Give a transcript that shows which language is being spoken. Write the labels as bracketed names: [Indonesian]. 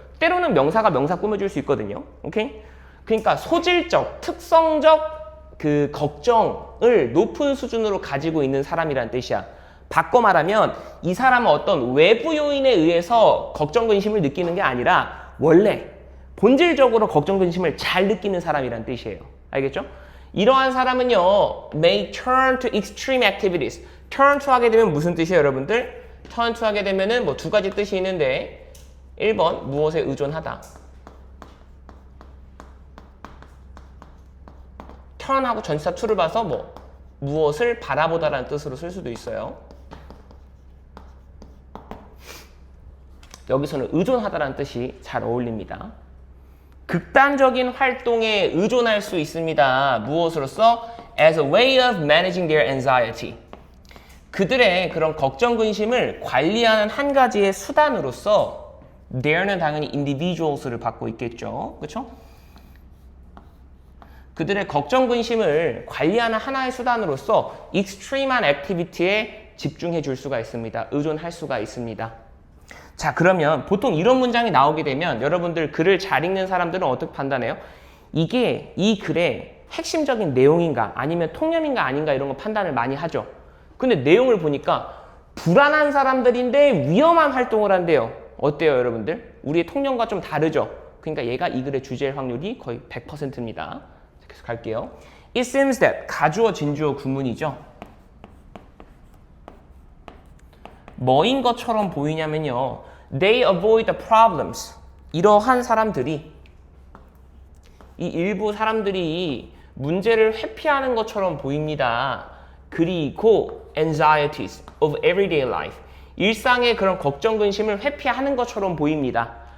[Korean] 때로는 명사가 명사 꾸며줄 수 있거든요. 오케이? 그러니까 소질적, 특성적 그 걱정을 높은 수준으로 가지고 있는 사람이라는 뜻이야. 바꿔 말하면 이 사람은 어떤 외부 요인에 의해서 걱정, 근심을 느끼는 게 아니라 원래 본질적으로 걱정, 근심을 잘 느끼는 사람이라는 뜻이에요. 알겠죠? 이러한 사람은요, [English] may turn to extreme activities. [Korean] turn to 하게 되면 무슨 뜻이에요, 여러분들? turn to 하게 되면은 뭐 두 가지 뜻이 있는데, 1번 무엇에 의존하다. turn하고 전치사 to를 봐서 뭐 무엇을 바라보다라는 뜻으로 쓸 수도 있어요. 여기서는 의존하다라는 뜻이 잘 어울립니다. 극단적인 활동에 의존할 수 있습니다. 무엇으로써? [English] As a way of managing their anxiety. [Korean] 그들의 그런 걱정, 근심을 관리하는 한 가지의 수단으로서 there는 당연히 individuals를 받고 있겠죠. 그렇죠? 그들의 걱정, 근심을 관리하는 하나의 수단으로서 extreme한 activity에 집중해 줄 수가 있습니다. 의존할 수가 있습니다. 자, 그러면 보통 이런 문장이 나오게 되면 여러분들 글을 잘 읽는 사람들은 어떻게 판단해요? 이게 이 글에 핵심적인 내용인가 아니면 통념인가 아닌가 이런 거 판단을 많이 하죠. 근데 내용을 보니까 불안한 사람들인데 위험한 활동을 한대요. 어때요, 여러분들? 우리의 통념과 좀 다르죠? 그러니까 얘가 이 글의 주제일 확률이 거의 100%입니다. 계속 갈게요. It seems that 가주어, 진주어 구문이죠. 뭐인 것처럼 보이냐면요. [English] They avoid the problems. [Korean] 이러한 사람들이 이 일부 사람들이 문제를 회피하는 것처럼 보입니다. 그리고 [English] anxieties of everyday life. [Korean] 일상의 그런 걱정, 근심을 회피하는 것처럼 보입니다.